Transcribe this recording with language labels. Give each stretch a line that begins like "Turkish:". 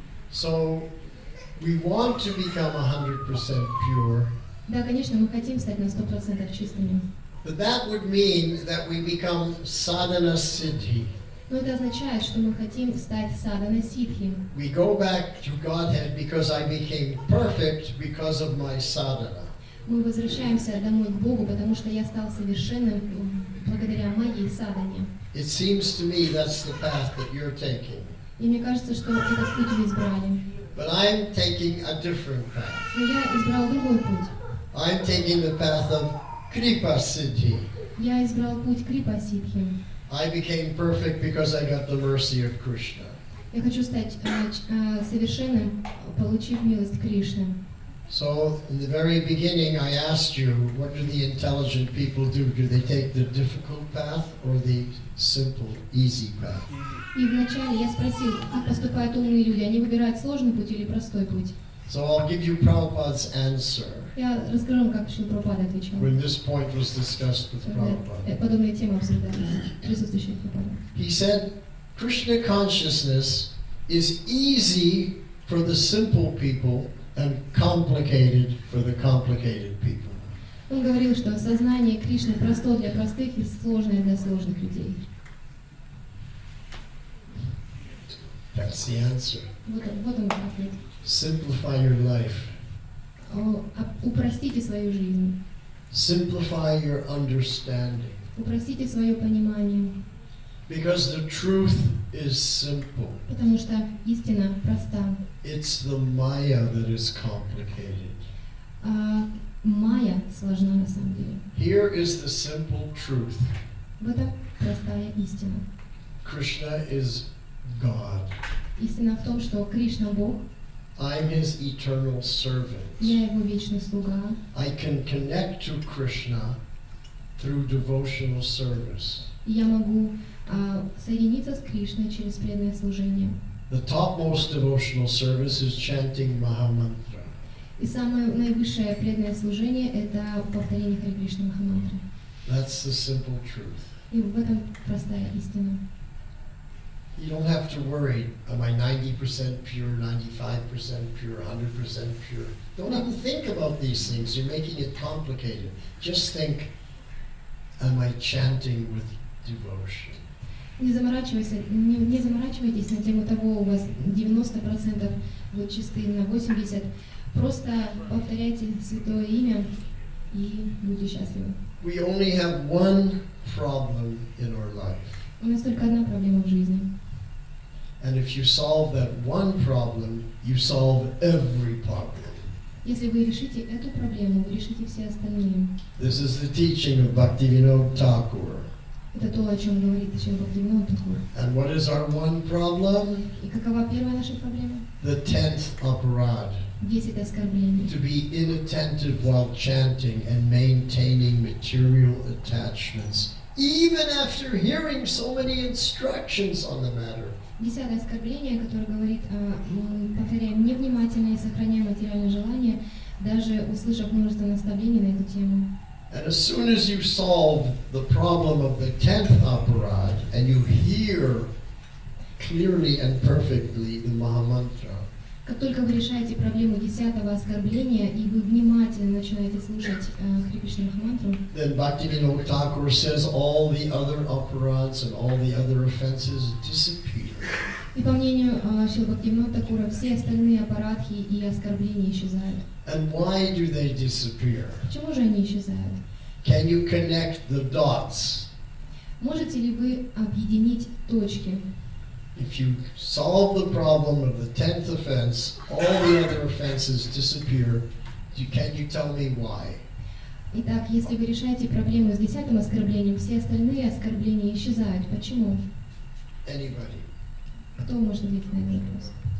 English: So we want to become 100% pure,
Russian: Да, конечно, мы хотим стать на 100% чистыми.
English: but that would mean that we become sadhana siddhi.
Russian: Но это означает, что мы хотим стать садхана сидхи.
English: We go back to Godhead because I became perfect because of my sadhana.
Russian: Мы возвращаемся домой к Богу, потому что я стал совершенным благодаря моей садхане.
English: It seems to me that's the path that you're taking.
Russian: И мне кажется, что этот путь вы избрали.
English: But I'm taking a different path.
Russian: Но я избрал другой путь.
English: I'm taking the path of Kripa Siddhi.
Russian: Я избрал путь Крипа Сидхи.
English: I became perfect because I got the mercy of Krishna.
Russian: Я хочу стать совершенным, получив милость Кришны.
English: So, in the very beginning, I asked you, what do the intelligent people do? Do they take the difficult path or the simple, easy path?
Russian: И вначале я спросил, как поступают умные люди, они выбирают сложный путь или простой путь?
English: So I'll give you Prabhupada's answer
Russian: Я расскажу вам, как Шрила Прабхупада отвечал.
English: when this point was discussed with
Russian: Когда
English: Prabhupada.
Russian: подобные темы обсуждались присутствующих Прабхупада.
English: He said, Krishna consciousness is easy for the simple people and complicated for the complicated people.
Russian: Он говорил, что сознание Кришны простое для простых и сложное для сложных людей.
English: That's the answer.
Russian: Вот он ответ.
English: Simplify your life.
Russian: Упростите свою жизнь.
English: Simplify your understanding.
Russian: Упростите свое понимание.
English: Because the truth is simple.
Russian: Потому что истина проста.
English: It's the Maya that is complicated.
Russian: Майя сложна на самом деле.
English: Here is the simple truth.
Russian: В этом простая истина.
English: Krishna is God.
Russian: Истина в том, что Кришна Бог.
English: I'm his eternal servant.
Russian: Я его вечный слуга.
English: I can connect to Krishna through devotional service.
Russian: И я могу соединиться с Кришной через преданное служение.
English: The topmost devotional service is chanting Mahamantra.
Russian: И самое наивысшее преданное служение – это повторение Харе Кришна Махамантры.
English: That's the simple truth.
Russian: И в этом простая истина.
English: You don't have to worry, am I 90% pure, 95% pure, 100% pure? Don't even think about these things. You're making it complicated. Just think, am I chanting with devotion?
Russian: Не заморачивайтесь на тему того, у вас 90% вы чисты, на 80%. Просто повторяйте святое имя и будьте счастливы.
English: We only have one problem in our life.
Russian: У нас только одна проблема в жизни.
English: And if you solve that one problem, you solve every problem.
Russian: Если вы решите эту проблему, вы решите все остальные.
English: This is the teaching of Bhaktivinoda Thakur.
Russian: Это то, о чем говорит Шрила Бхактивинода Тхакур.
English: And what is our one problem?
Russian: И какова первая наша проблема?
English: The 10th aparad.
Russian: 10 оскорблений.
English: To be inattentive while chanting and maintaining material attachments, even after hearing so many instructions on the matter.
Russian: 10 оскорбление, которое говорит, мы повторяем невнимательно и сохраняем материальное желание, даже услышав множество наставлений на эту тему.
English: And as soon as you solve the problem of the 10th aparad and you hear clearly and perfectly the Mahamantra,
Russian: Как только вы решаете проблему 10-го оскорбления, и вы внимательно начинаете слушать Харе Кришна Махамантру,
English: then Bhaktivinoda Thakur says all the other aparads and all the other offenses disappear.
Russian: и по мнению Шрилы Бхактивинода Тхакура, все остальные аппаратхи и оскорбления исчезают.
English: And why do they disappear?
Russian: Почему же они исчезают?
English: Can you connect the dots?
Russian: Можете ли вы объединить точки?
English: If you solve the problem of the 10th offense, all the other offenses disappear. Can you tell me why?
Russian: Итак, если вы решаете проблему с 10-м оскорблением, все остальные оскорбления исчезают. Почему?
English: Anybody?
Russian: Кто может ответить на этот вопрос?